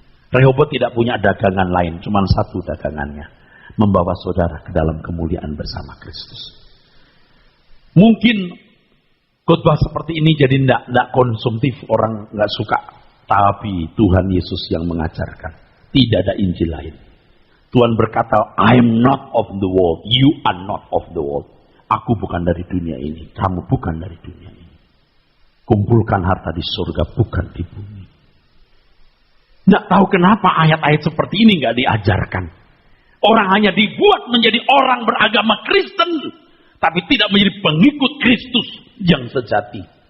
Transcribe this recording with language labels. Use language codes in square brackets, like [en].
[id] Rehobot tidak punya dagangan lain, cuma satu dagangannya. Membawa saudara ke dalam kemuliaan bersama Kristus. Mungkin khotbah seperti ini jadi tidak konsumtif, orang nggak suka. Tapi Tuhan Yesus yang mengajarkan, tidak ada Injil lain. [en] Tuhan berkata, I am not of the world, you are not of the world. [id] Aku bukan dari dunia ini, kamu bukan dari dunia ini. Kumpulkan harta di surga, bukan di bumi. Nggak tahu kenapa ayat-ayat seperti ini nggak diajarkan. Orang hanya dibuat menjadi orang beragama Kristen, tapi tidak menjadi pengikut Kristus yang sejati.